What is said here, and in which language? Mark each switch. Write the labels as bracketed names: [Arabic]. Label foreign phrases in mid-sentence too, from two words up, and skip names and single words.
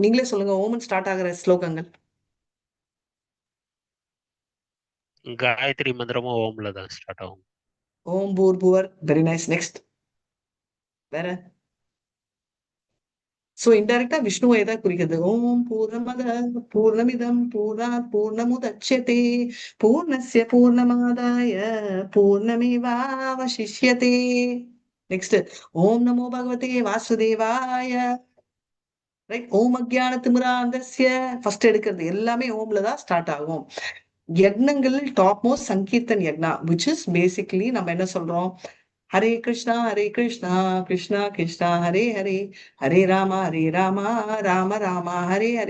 [Tamil] நீங்களே சொல்லுங்க, ஓம் ஸ்டார்ட் ஆகிற ஸ்லோகங்கள். காயத்ரி மந்திரமும் ஓம்ல தான் ஸ்டார்ட் ஆகும். [Sanskrit] ॐ भूर्भुवः. [English] very nice. [Tamil] நெக்ஸ்ட் வேற. [English] so indirectly [Tamil] விஷ்ணுவை எதை குறிக்கிறது? [Sanskrit] ॐ पूर्णमदः पूर्णमिदं पूर्णात् पूर्णमुदच्यते पूर्णस्य पूर्णमादाय पूर्णमेवावशिष्यते. நெக்ஸ்ட் ॐ नमो भगवते वासुदेवाय, ரைட்? ॐ अज्ञान तिमिरान्धस्य. [Tamil] ஃபர்ஸ்ட் எடுக்கிறது எல்லாமே ஓம்ல தான் ஸ்டார்ட் ஆகும். யக்னங்கள் [English] top most [Sanskrit] सङ्कीर्तन यज्ञ, [English] which is basically [Tamil] நம்ம என்ன சொல்றோம்? [Sanskrit] हरे कृष्णा कृष्णा कृष्णा हरे हरे, हरे रामा राम रामा हरे हरे.